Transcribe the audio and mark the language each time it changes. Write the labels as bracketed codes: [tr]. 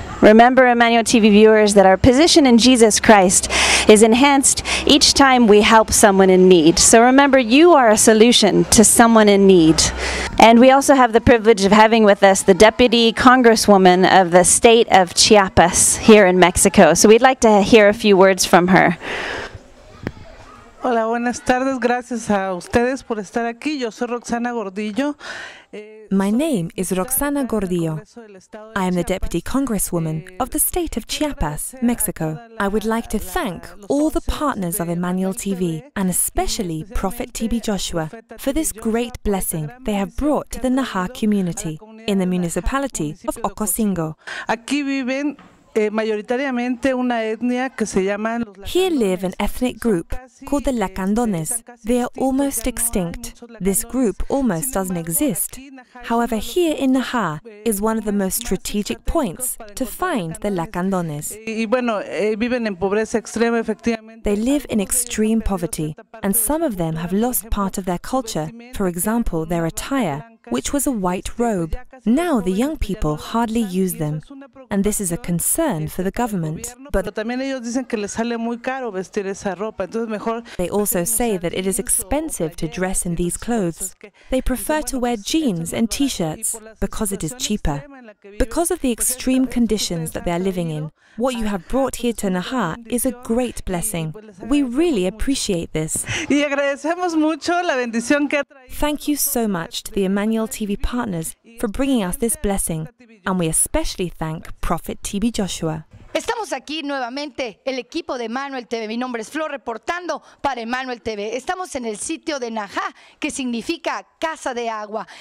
[en] Remember, Emmanuel TV viewers, that our position in Jesus Christ is enhanced each time we help someone in need. So remember, you are a solution to someone in need. And we also have the privilege of having with us the Deputy Congresswoman of the state of Chiapas here in Mexico. So we'd like to hear a few words from her. [es] Hola, buenas tardes. Gracias a ustedes por estar aquí. Yo soy Roxana Gordillo. [en] My name is Roxana Gordillo. I am the Deputy Congresswoman of the state of Chiapas, Mexico. I would like to thank all the partners of Emmanuel TV, and especially Prophet TB Joshua, for this great blessing they have brought to the Naha community in the municipality of Ocosingo. [es] Aquí viven mayoritariamente una etnia que se llaman los [en] Here live an ethnic group called the Lacandones. They are almost extinct. This group almost doesn't exist. However, here in Naha is one of the most strategic points to find the Lacandones. [es] y bueno, viven en pobreza extrema, efectivamente. [en] They live in extreme poverty, and some of them have lost part of their culture, for example, their attire, which was a white robe. Now the young people hardly use them, and this is a concern for the government. But [es] también ellos dicen que les sale muy caro vestir esa ropa, entonces mejor. [en] they also say that it is expensive to dress in these clothes. They prefer to wear jeans and t-shirts because it is cheaper. Because of the extreme conditions that they are living in, what you have brought here to Naha is a great blessing. We really appreciate this. [es] Y agradecemos mucho la bendición que ha traído. [en] Thank you so much to the Emmanuel TV partners for bringing us this blessing, and we especially thank Prophet TB Joshua. [es] Estamos aquí nuevamente, el equipo de Emmanuel TV. Mi nombre es Flor, reportando para Emmanuel TV. Estamos en el sitio de Naha, que significa casa de agua.